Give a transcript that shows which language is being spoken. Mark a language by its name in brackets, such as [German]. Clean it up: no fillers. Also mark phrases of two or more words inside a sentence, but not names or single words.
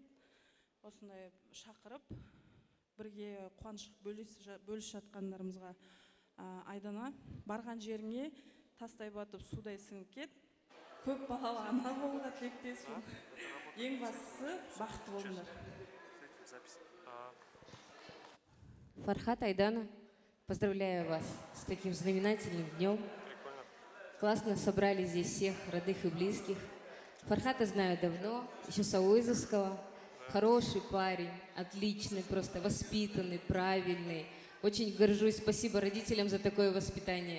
[Kazakh] Осындай шақырып, бірге қуаныш бөліс жатқандарымызға. Айдана, барған жеріңе тастай батып, судай сіңіп кет. Көп балалы ана болуға тілектеспін. Ең бастысы бақытты болыңдар. Фархат, Айдана, [Russian] поздравляю вас с таким знаменательным днем. Классно собрали здесь всех родных и близких. Фархата знаю давно, еще с Ауизовского. Хороший парень, отличный, просто воспитанный, правильный. Очень горжусь, спасибо родителям за такое воспитание.